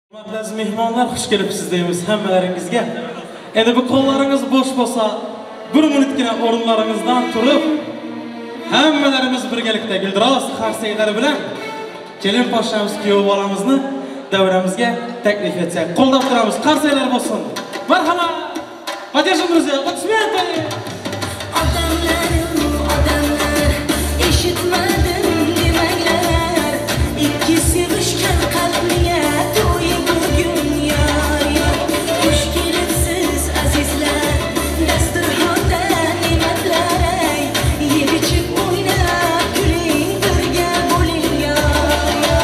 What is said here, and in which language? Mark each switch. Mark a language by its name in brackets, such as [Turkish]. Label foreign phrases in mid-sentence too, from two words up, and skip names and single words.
[Uzbek] Aziz mehmonlar, xush kelibsiz deymiz hammalaringizga. Endi bu qo'llarınız bo'sh bo'lsa, 1 minutgina o'rinlaringizdan turib, hammalarimiz birgalikda Guldiroz qarsaylari bilan kelin poshamiz kuyov bolamizni davramizga taklif etsak, qo'llab turamiz, qarsaylar bo'lsin. Marhamat. [Russian] Поддержим, друзья, аплодисменты. [Uzbek] Odamlar, eshitmadim demanglar, ikki sevishgan qalbimga to'y bugun yor yor. Xush kelibsiz azizlar, dasturxonda ne'matlar ay, yeb ichib o'ynab kuling, birga bo'ling yor yor.